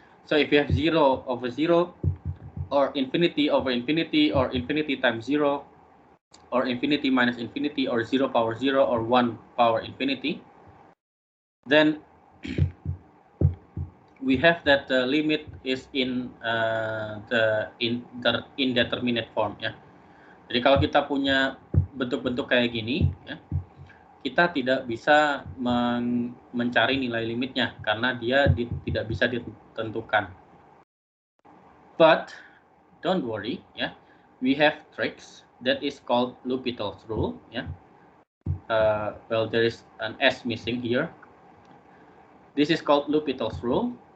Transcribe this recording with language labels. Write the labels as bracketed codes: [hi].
[en] So if you have 0 over 0, or infinity over infinity, or infinity times 0, or infinity minus infinity, or 0 power 0, or 1 power infinity, then we have that the limit is in the indeterminate form ya. [id] Jadi kalau kita punya bentuk-bentuk kayak gini ya, kita tidak bisa mencari nilai limitnya karena dia tidak bisa ditentukan. [en] But don't worry ya, we have tricks that is called Lupita's rule ya. Well, there is an S missing here. This is called Lupita's rule.